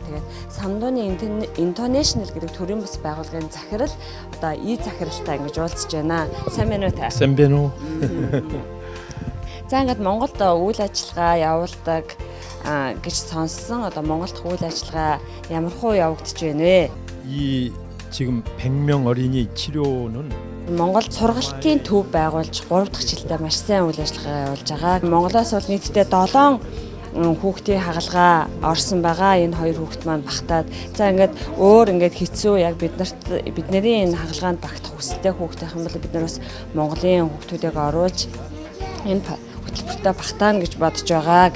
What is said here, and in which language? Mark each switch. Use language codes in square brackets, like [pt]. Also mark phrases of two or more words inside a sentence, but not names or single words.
[mn] Тэгээд Самдууны International гэдэг төрийн бус байгууллагын захирал одоо захиралтай ингэж уулзж байна. Сайн байна уу та? Сайн байна уу? За ингээд Монголд үйл ажиллагаа явуулдаг гэж сонссон. Одоо Монголд үйл ажиллагаа ямар хуу явагдаж байна вэ? [ko] 이 지금 100명 어린이 치료는 [mn] Монголд сургалтын төв байгуулж 3 дахь жилдээ маш сайн үйл ажиллагаа явуулж байгаа. Монголоос бол нийтдээ 7 хүүхдийн хагалгаа орсон байгаа. Энэ 2 хүүхэд маань багтаад. За ингээд өөр ингээд хэцүү яг бидний энэ хагалгаанд багтах хүсэлтэй хүүхдийн юм бол бид нар бас Монголын хүүхдүүдийг оруулж энэ хөтөлбөртөө багтаана гэж бодож байгаа.